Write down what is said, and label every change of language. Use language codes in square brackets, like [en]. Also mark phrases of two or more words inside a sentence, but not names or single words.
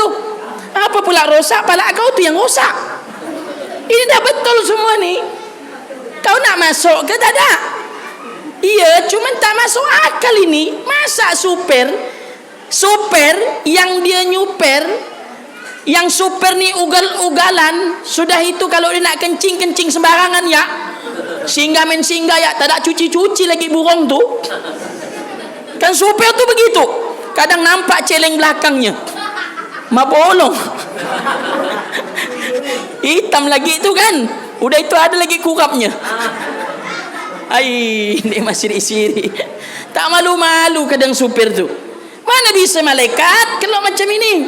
[ms] Apa pula rosak? Pala kau tu yang rosak. Ini dah betul semua ni. Kau nak masuk ke tak ada? Iya, cuma tak masuk akal ini. Masa super yang dia nyuper, yang super ni ugal-ugalan, sudah itu kalau dia nak kencing sembarangan ya, singgah ya, tak ada cuci lagi burung tu. Kan super tu begitu, kadang nampak celeng belakangnya, mabolong hitam lagi tu kan, udah itu ada lagi kurapnya. Ini masih disiri. Tak malu-malu kadang supir tu. Mana bisa malaikat kalau macam ini?